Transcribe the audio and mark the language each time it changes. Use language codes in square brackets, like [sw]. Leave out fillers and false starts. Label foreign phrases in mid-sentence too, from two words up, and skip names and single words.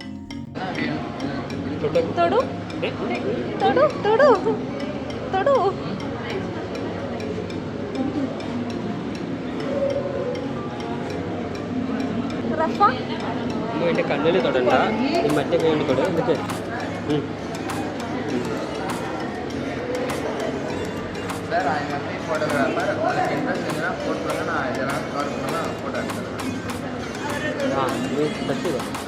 [ml] തൊടു തൊടു തൊടു തൊടു. എൻ്റെ കണ്ണിൽ തൊടണ്ട, മറ്റേ കൈ കൊണ്ട് തൊടുക. എന്നിട്ട് [en] Sir I am a photographer. [ta] உங்களுக்கு இன்ட்ரெஸ்ட் இருந்தா ஃபோன் பண்ணுங்க, நான் இதெல்லாம் கவர் பண்ணா ஃபோட்டோ எடுத்துறேன். [ml] ആ നീ ടച്ച് ചെയ്തോ.